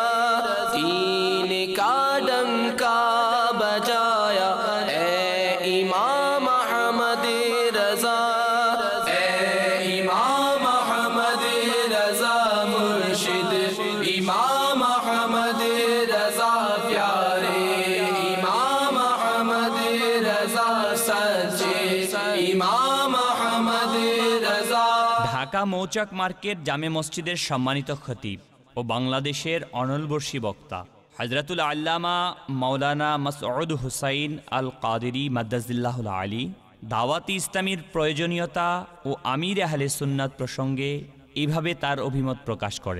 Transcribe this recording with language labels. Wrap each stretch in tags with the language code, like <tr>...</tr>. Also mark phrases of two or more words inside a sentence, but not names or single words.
<ur>دین کا ڈنکا بجایا اے امام احمد رضا، اے امام احمد رضا مرشد، امام احمد رضا پیارے، امام احمد رضا سچے، امام احمد رضا۔</ur> <bn>ঢাকা মৌচাক মার্কেট জামে মসজিদের সম্মানিত খতিব ও বাংলাদেশের অনলবর্ষী বক্তা হযরতুল আল্লামা মাওলানা মাসউদ হুসাইন আল কাদেরী মাদ্দাজিল্লাহুল আলী দাওয়াতি ইসলামীর প্রয়োজনীয়তা ও আমির আহলে সুন্নাত প্রসঙ্গে এইভাবে তার অভিমত প্রকাশ করেন।</bn>